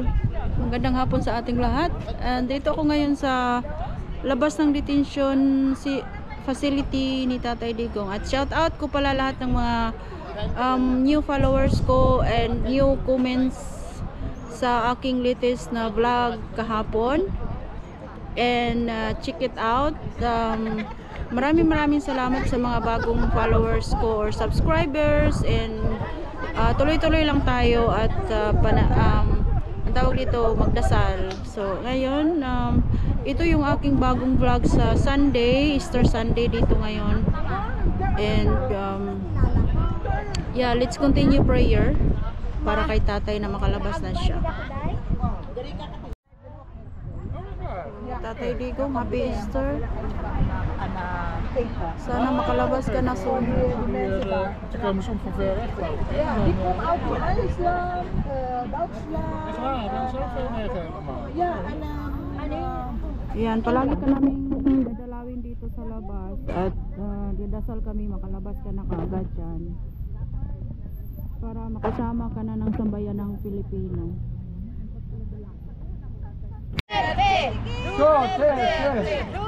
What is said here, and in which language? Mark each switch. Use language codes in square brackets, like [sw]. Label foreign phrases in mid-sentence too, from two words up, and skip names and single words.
[tl] Magandang hapon sa ating lahat. And dito ako ngayon sa labas ng detention facility ni Tatay Digong. At [en] shout out [tl] ko pala lahat ng mga [en] new followers [tl] ko [en] and new comments [tl] sa aking latest na vlog kahapon. [en] And check it out. [tl] Maraming salamat sa mga bagong followers ko or subscribers, and tuloy-tuloy lang tayo at ang tawag dito, magdasal. So ngayon ito yung aking bagong vlog sa Sunday, Easter Sunday dito ngayon. [en] And yeah, let's continue prayer [tl] para kay tatay na makalabas na siya. Tatay Digong, happy Easter. Sana makalabas ka na soon. [nl] Ze komen soms van ver weg, geloof ik. Ja, die komt uit IJsland, Duitsland. Echt waar, dat is ook veel meer allemaal. Ja, en [tl] Yan, palagi ka namin dadalawin dito sa labas. At dadasal kami, makalabas ka na kaagad dyan. Para makasama ka na ng sambayan ng Pilipino. [en] Go, Yay!